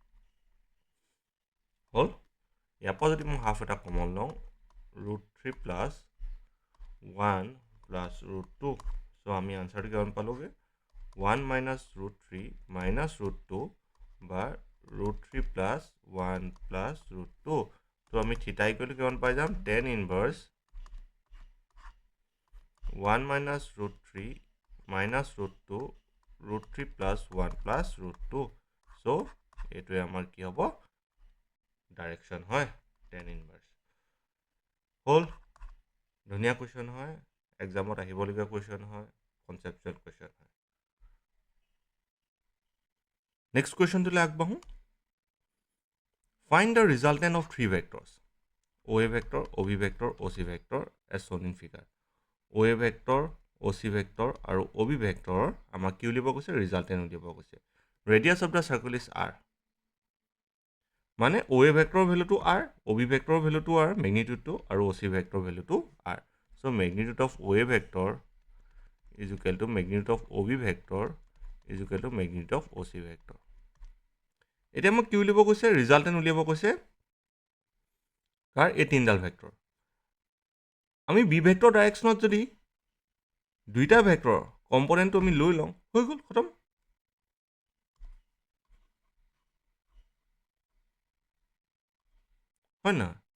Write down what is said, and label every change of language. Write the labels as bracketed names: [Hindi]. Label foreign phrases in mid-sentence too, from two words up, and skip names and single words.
[Assamese] হ'ল ইয়াৰ পৰা যদি মই হাফ এটা কমন লওঁ [English] √3 plus 1 plus √2 [Assamese] সো আমি আনসাৰটো কিমান পালোগে [English] 1 minus √3 minus √2 [Assamese] বা [English] √3 plus 1 plus √2 [Assamese] তো আমি [English] theta equal [Assamese] কিমান পাই যাম [English] tan inverse 1 minus √3 minus √2 √3 plus 1 plus √2 [Assamese] so এইটোৱে আমাৰ কি হ'ব ডাইৰেকশন হয় [English] tan inverse [Assamese] হ'ল ধুনীয়া কোৱেশ্চন হয় এক্সামত আহিবলগীয়া কোৱেশ্চন হয় [English] conceptual question [Assamese] হয় নেক্সট কোৱেশ্চনটোলৈ আগবাঢ়ো [English] find the resultant of three vectors OA vector OB vector OC vector as shown in figure OA vector OC vector আৰু OB vector [Assamese] আমাক কি উলিয়াব কৈছে ৰিজাল্টেন্ট উলিয়াব কৈছে [English] radius of the circle is r [Assamese] মানে [English] OA vector value to r OB vector value to r magnitude to আৰু OC vector value to r so magnitude of OA vector is equal to magnitude of OB vector is equal to magnitude of OC vector [Assamese] এতিয়া মোক কি উলিয়াব কৈছে ৰিজাল্টেন্ট উলিয়াব কৈছে কাৰ এই তিনডাল ভেক্টৰ আমি [English] b vector direction [Assamese] যদি দুইটা [English] vector component [Assamese] আমি লৈ লওঁ হৈ গ'ল খতম হয় না